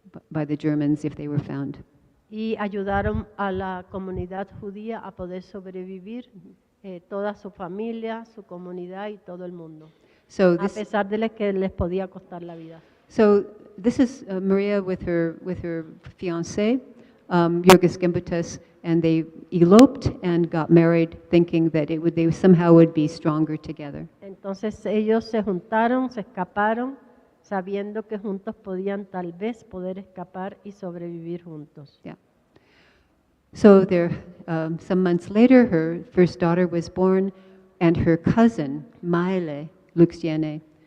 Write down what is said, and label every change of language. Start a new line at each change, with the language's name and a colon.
English: By the Germans if they were found.
Spanish: Y ayudaron a la comunidad judía a poder sobrevivir, toda su familia, su comunidad y todo el mundo, a pesar de que les podía costar la vida.
English: So this is Maria with her fiancé, Jurgis Gimbutas, and they eloped and got married, thinking that they somehow would be stronger together.
Spanish: Entonces ellos se juntaron, se escaparon, sabiendo que juntos podían tal vez poder escapar y sobrevivir juntos.
English: Yeah. So there, some months later, her first daughter was born, and her cousin, Maile Luxiene,